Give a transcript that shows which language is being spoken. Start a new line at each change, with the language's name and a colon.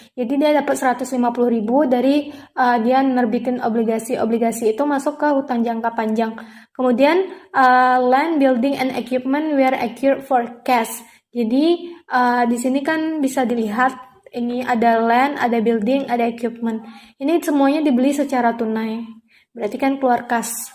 Indonesian: Jadi dia dapat 150.000 dari dia menerbitin obligasi itu masuk ke hutang jangka panjang. Kemudian
English: land, building, and equipment were acquired for cash.
Indonesian: Jadi di sini kan bisa dilihat ini ada land, ada building, ada equipment. Ini semuanya dibeli secara tunai. Berarti kan keluar kas.